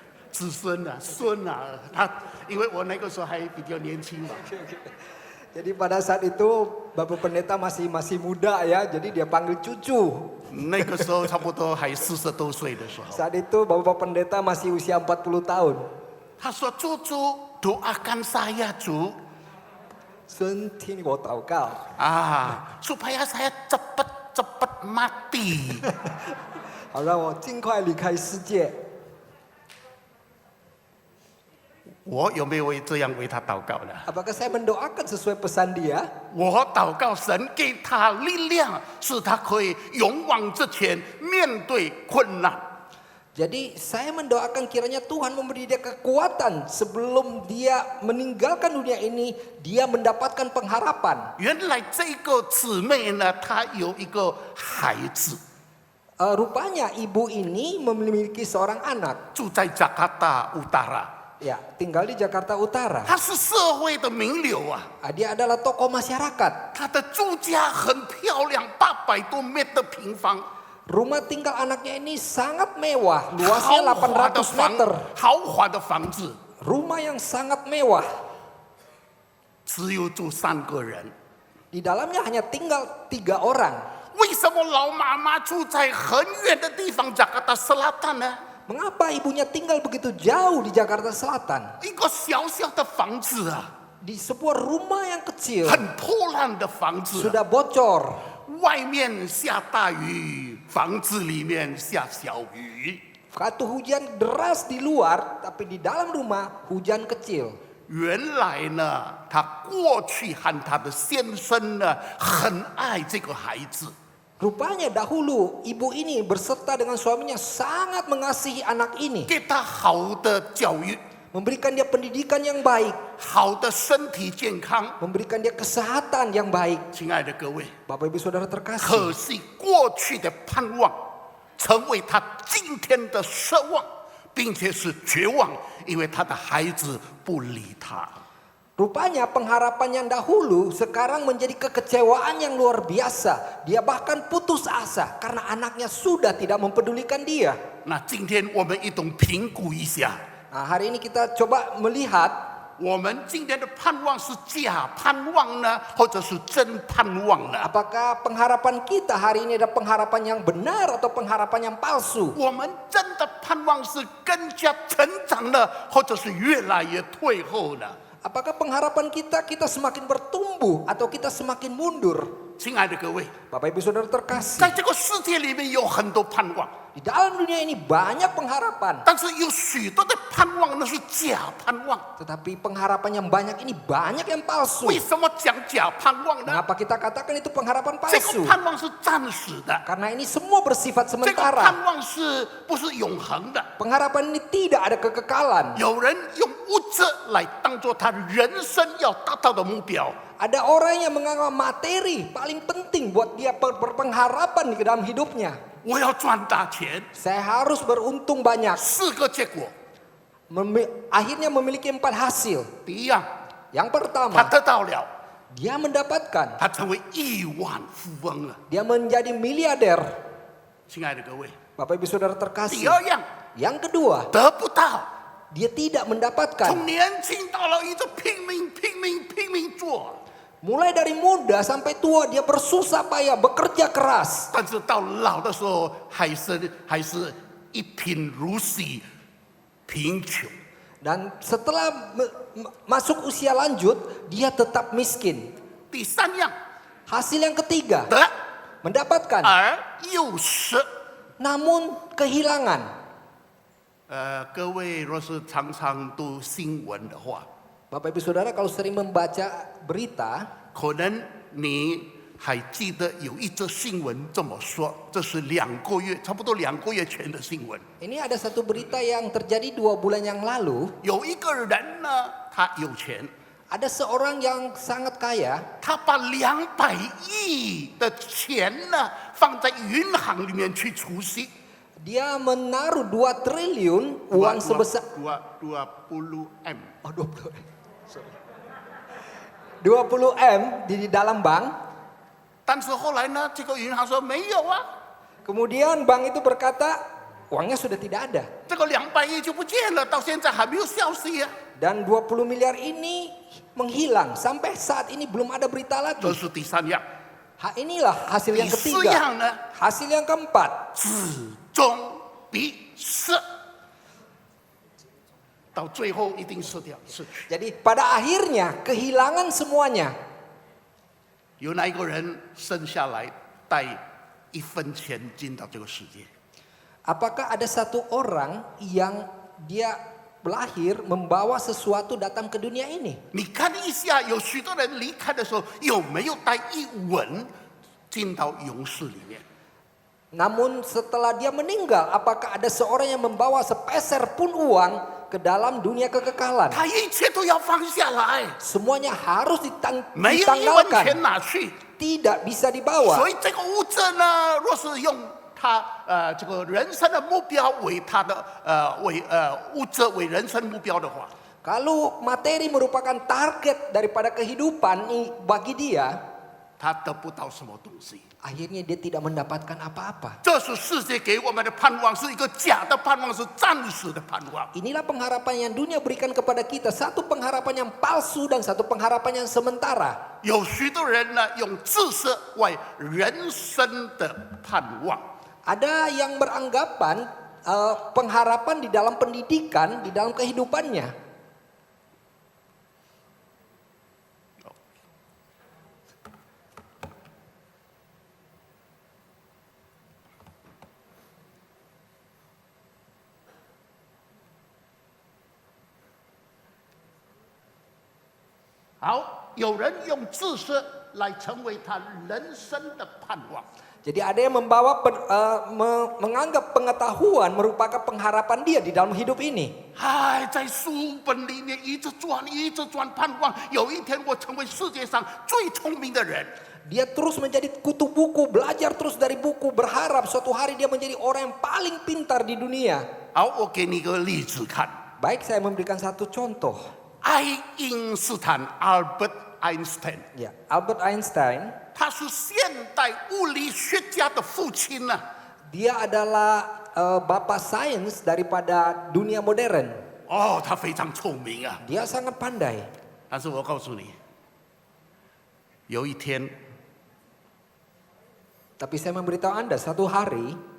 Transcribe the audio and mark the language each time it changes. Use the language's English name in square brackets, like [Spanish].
[Chinese] 子孙啊，孙啊，他因为我那个时候还比较年轻嘛， [Indonesian] Jadi pada saat itu Bapak Pendeta masih muda ya, jadi dia panggil cucu. [Chinese] 那个时候差不多还40多岁的时候， [Indonesian] Saat itu Bapak Pendeta masih usia 40 tahun. [Chinese] 他说：“主， [Indonesian] doakan saya [Chinese] 主 Sun,听我祷告， [Indonesian] supaya saya cepat mati。 [Chinese] 好让我尽快离开世界。” 我有没有这样为他祷告呢？ [Indonesian] Apakah saya mendoakan sesuai pesan dia? [Chinese] 我祷告神给他力量，使他可以勇往直前，面对困难。 [Indonesian] Jadi saya mendoakan kiranya Tuhan memberi dia kekuatan sebelum dia meninggalkan dunia ini, dia mendapatkan pengharapan. [Chinese] 原来这个姊妹呢，她有一个孩子， [Indonesian] Rupanya ibu ini memiliki seorang anak. [Chinese] 住在 Jakarta Utara， [Indonesian] Ya, tinggal di Jakarta Utara. [Chinese] 他是社会的名流啊。 [Indonesian] Dia adalah tokoh masyarakat. [Chinese] 他的住家很漂亮，800多meter平方， [Indonesian] Rumah tinggal anaknya ini sangat mewah, [Chinese] 豪 [Indonesian] luasnya [Chinese] 华的房 [Indonesian] meter. [Chinese] 豪华的房子， [Indonesian] Rumah yang sangat mewah. [Chinese] 只有住3个人。 [Indonesian] Di dalamnya hanya tinggal 3 orang. [Chinese] 为什么老妈妈住在很远的地方 Jakarta Selatan 呢？ [Indonesian] Mengapa ibunya tinggal begitu jauh di Jakarta Selatan? [Chinese] 一个小小的房子啊， [Indonesian] Di sebuah rumah yang kecil, [Chinese] 很破烂的房子啊、 [Indonesian] sudah bocor. [Chinese] 外面下大雨，房子里面下小雨。 [Indonesian] Satu hujan deras di luar, tapi di dalam rumah hujan kecil. [Chinese] 原来呢，她过去和她的先生呢，很爱这个孩子。 [Indonesian] Rupanya dahulu ibu ini berserta dengan suaminya sangat mengasihi anak ini. [Chinese] 给他好的教育， [Indonesian] Memberikan dia pendidikan yang baik. [Chinese] 好的身体健康。 [Indonesian] Memberikan dia kesehatan yang baik. [Chinese] 亲爱的各位， [Indonesian] Bapak ibu saudara terkasih. [Chinese] 可惜过去的盼望，成为他今天的奢望，并且是绝望，因为他的孩子不理他。 [Indonesian] Rupanya pengharapan yang dahulu sekarang menjadi kekecewaan yang luar biasa. Dia bahkan putus asa karena anaknya sudah tidak mempedulikan dia. [Chinese] 那今天我们一同评估一下， [Indonesian] Nah, hari ini kita coba melihat [Chinese] 我们今天的盼望是假盼望呢，或者是真盼望呢？ [Indonesian] apakah pengharapan kita hari ini adalah pengharapan yang benar atau pengharapan yang palsu. [Chinese] 我们真的盼望是更加成长呢，或者是越来越退后呢？ [Indonesian] Apakah pengharapan kita semakin bertumbuh atau kita semakin mundur? [Chinese] 亲爱的各位， [Indonesian] Bapak ibu saudara terkasih. [Chinese] 在这个世界里面有很多盼望， [Indonesian] Di dalam dunia ini banyak pengharapan. [Chinese] 但是有许多的盼望那是假盼望。 [Indonesian] Tetapi pengharapan yang banyak ini banyak yang palsu. [Chinese] 为什么讲假盼望呢？ [Indonesian] Mengapa kita katakan itu pengharapan [Chinese] 这个 [Indonesian] palsu? [Chinese] 盼望是暂时的， [Indonesian] Karena ini semua bersifat [Chinese] 这个 [Indonesian] sementara. [Chinese] 盼望是不是永恒的？ [Indonesian] Pengharapan ini tidak ada kekekalan. [Chinese] 有人用物质来当做他人生要达到的目标， [Indonesian] Ada orang yang menganggap materi paling penting buat dia berpengharapan di dalam hidupnya. [Chinese] 我要赚大钱， [Indonesian] Saya harus beruntung banyak. [Chinese] 4个结果。 [Indonesian] Akhirnya memiliki 4 hasil. [Chinese] 第一样， [Indonesian] Yang [Chinese] 他 [Indonesian] pertama, [Chinese] 得到了， [Indonesian] dia mendapatkan. [Chinese] 他成为亿万富翁了。 [Indonesian] Dia menjadi miliarder. [Chinese] 亲爱的各位， [Indonesian] Bapak ibu saudara [Chinese] 第 [Indonesian] terkasih. [Chinese] 二样 [Indonesian] Yang kedua, [Chinese] 得不到， [Indonesian] dia tidak mendapatkan. [Chinese] 从年轻到老一直拼命做， [Indonesian] Mulai dari muda sampai tua dia bersusah payah, bekerja keras. [Chinese] 但是到老的时候还是一贫如洗，贫穷。 [Indonesian] Dan setelah masuk usia lanjut, dia tetap miskin. [Chinese] 第三样 [Indonesian] Hasil yang ketiga, [Chinese] 得， [Indonesian] mendapatkan [Chinese] 而又失。 [Indonesian] namun kehilangan. [Chinese] 各位若是常常读新闻的话， [Indonesian] Bapak ibu saudara kalau sering membaca berita, [Chinese] 可能你还记得有一则新闻这么说，这是差不多2个月前的新闻。 [Indonesian] ini ada satu berita yang terjadi 2 bulan yang lalu. [Chinese] 有一个人呢，他有钱， [Indonesian] Ada seorang yang sangat kaya, [Chinese] 他把200亿的钱呢放在银行里面去储蓄。 [Indonesian] dia menaruh 2 triliun uang sebesar 20M， oh 20 M di dalam bank. [Chinese] 但是后来呢，这个银行说没有啊， [Indonesian] Kemudian bank itu berkata uangnya sudah tidak ada. [Chinese] 这个200亿就不见了，到现在还没有消息啊。 [Indonesian] Dan 20 miliar ini menghilang. Sampai saat ini belum ada berita [Chinese] 这 [Indonesian] lagi. [Chinese] 是第三样， [Indonesian] Inilah hasil [Chinese] 第 [Indonesian] yang [Chinese] 四 [Indonesian] ketiga. [Chinese] 样呢， [Indonesian] Hasil yang keempat. [Chinese] 至终必失，到最后一定失去。 [Indonesian] Jadi pada akhirnya kehilangan semuanya. [Chinese] 有哪一个人生下来带1分钱进到这个世界？ [Indonesian] Apakah ada satu orang yang dia lahir membawa sesuatu datang ke dunia ini? [Chinese] 你看一下，有许多人离开的时候有没有带1文进到勇士里面？ [Indonesian] Namun setelah dia meninggal, apakah ada seorang yang membawa sepeser pun uang ke dalam dunia kekekalan? [Chinese] 他一切都要放下来， [Indonesian] Semuanya harus [Chinese] 没有1文钱 [Indonesian] ditanggalkan. [Chinese] 拿去。 [Indonesian] Tidak bisa dibawa. [Chinese] 所以这个物质呢，若是用他这个人生的目标为他的物质为人生目标的话， [Indonesian] Kalau materi merupakan target daripada kehidupan bagi dia, [Chinese] 他得不到什么东西。 [Indonesian] akhirnya dia tidak mendapatkan apa-apa. [Chinese] 这是世界给我们的盼望，是一个假的盼望，是暂时的盼望。 [Indonesian] Inilah pengharapan yang dunia berikan kepada kita. Satu pengharapan yang palsu dan satu pengharapan yang sementara. [Chinese] 有许多人呢，用知识为人生的盼望。 [Indonesian] Ada yang beranggapan pengharapan di dalam pendidikan, di dalam kehidupannya. [Chinese] "好，有人用知识来成为他人生的盼望。 [Indonesian] Jadi ada yang menganggap pengetahuan merupakan pengharapan dia di dalam hidup ini. [Chinese] 哎，在书本里面一直转，一直转，盼望有一天我成为世界上最聪明的人。 [Indonesian] Dia terus menjadi kutu buku, belajar terus dari buku, berharap suatu hari dia menjadi orang yang paling pintar di dunia. [Chinese] 好，我给你一个例子看， [Indonesian] Baik, saya memberikan satu contoh. [Chinese] 爱因斯坦 （Albert Einstein）， [Indonesian] Ya, Albert Einstein, [Chinese] 他是现代物理学家的父亲呢。 [Indonesian] dia adalah bapak sains daripada dunia modern. [Chinese] 哦，他非常聪明啊。 [Indonesian] Dia sangat pandai. [Chinese] 但是我告诉你，有一天 [Indonesian] Tapi saya memberitahu Anda, satu hari